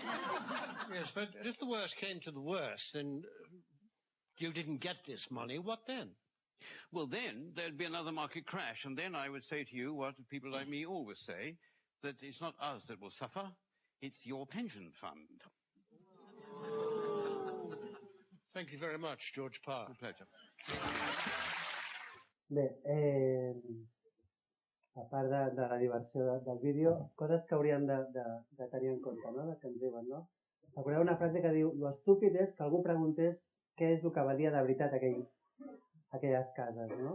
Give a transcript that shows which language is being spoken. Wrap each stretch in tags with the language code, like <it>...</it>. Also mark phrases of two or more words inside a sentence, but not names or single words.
<en>Yes, but if the worst came to the worst and you didn't get this money, what then? Well, then there'd be another market crash, and then I would say to you what people like me always say, that it's not us that will suffer, it's your pension fund. Thank you very much, George Parr. A pleasure.</en> <ca>Bé, a part de la diversió del vídeo, coses que hauríem de tenir en compte, no?, que ens diuen, no? Recordeu una frase que diu: lo estúpid és que algú preguntés què és el que valia de veritat aquelles cases, no?</ca>